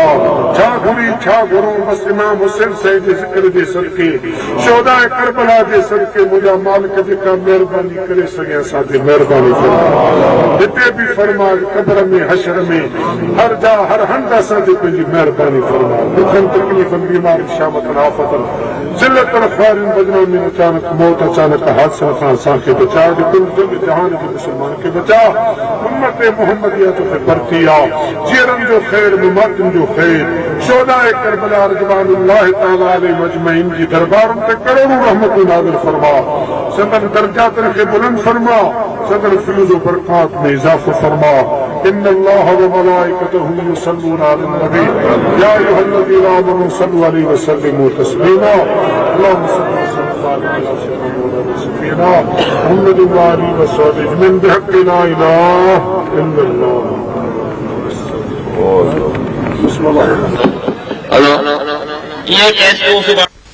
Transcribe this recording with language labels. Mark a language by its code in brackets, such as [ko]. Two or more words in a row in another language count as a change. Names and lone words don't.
[sd] छा घुरी छा घुरूं बसि इमाम हुसैन साहिब जे ज़िक्र जे सदके शोहदाए करबला जे सदके मुंहिंजा मालिक जेका महिरबानी करे सघे असांखे महिरबानी फरमा हिते बि फरमा क़ब्र में हशर में हर जा हर हंध असांखे पंहिंजी महिरबानी फरमा दुखनि तकलीफ़नि बीमारी शामतनि आफ़तनि ज़िल्लतनि ख़्वारियुनि बदनामी अचानक मौत अचानक हादसनि खां असांखे बचा कुल जग जहान जे मुस्लमान खे बचा उम्मत मोहम्मदियत खे भरती आ जीअरनि जो ख़ैर मुमातिन जो ख़ैर शोहदाए करबला [ar] رضوان الله تعالى عليهم أجمعين [sd] जी दरबारनि ते करोड़ों रहमतूं नाज़िल फरमा संदन दर्जातनि खे बुलंद फरमा संदन फयूज़ व बरक़ात में इज़ाफ़ो फरमा। [ar] إن الله وملائكته يصلون على النبي يا أيها الذين آمنوا صلوا عليه وسلموا تسليما اللهم صل على سيدنا محمد وآله وصحبه من بحق لا إله إلا الله. बिस्मिल्लाह। [hi] ये कैसे